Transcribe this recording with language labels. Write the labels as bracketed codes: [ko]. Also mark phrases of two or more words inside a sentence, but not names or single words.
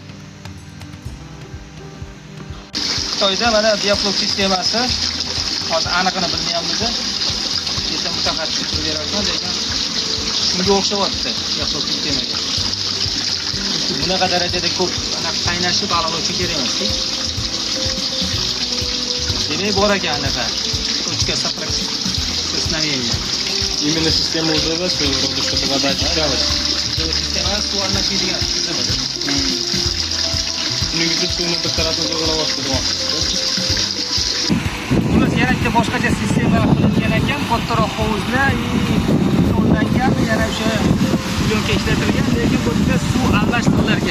[uz] Xitoyda mana bioflok sistemasi hozir aniqini bilmayapmiz. Kecha mutaxassis turib berarkan, lekin shunga o'xshayapti bioflok sistemaga. Bunaqa darajada ko'p qaynashi baliq uchun kerak emas-ku. Demak, bor ekan anaqa. [ru] Точка соприкосновения. Именно система УЗВ своего рода, чтобы вода очищалась. [uz] Sistema suv almashadigan tizimida. Shuning uchun suvni bir tarafini to'g'rilab Xullas, yana bitta boshqacha sistema qilingan ekan, kattaroq hovuzlar, qo'llangan, yana o'sha plyonka ishlatilgan, lekin bu yerda suv almashtirilar ekan.